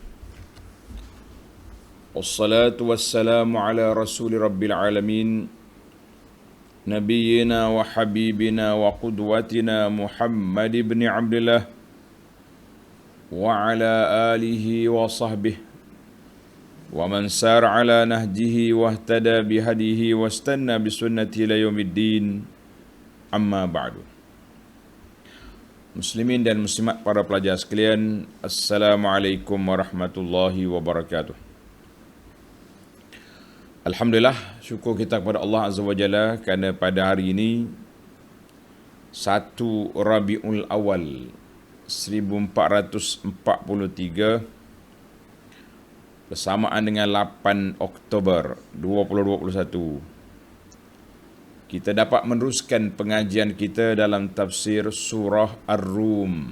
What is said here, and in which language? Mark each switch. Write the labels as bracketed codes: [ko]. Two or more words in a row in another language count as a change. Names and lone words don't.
[ar] والصلاة والسلام على رسول رب العالمين. نبينا وحبيبنا وقدوتنا محمد بن عبد الله وعلى آله وصحبه ومن سار على نهجه واهتدى بهداه واستن بسنته إلى يوم الدين. أما بعد. [ms] Muslimin dan muslimat, para pelajar sekalian, [ar] السلام عليكم ورحمة الله وبركاته. [ms] Alhamdulillah, syukur kita kepada Allah [ar] عز وجل [ms] kerana pada hari ini 1 Rabiul Awal 1443 bersamaan dengan 8 Oktober 2021, kita dapat meneruskan pengajian kita dalam tafsir Surah Ar-Rum.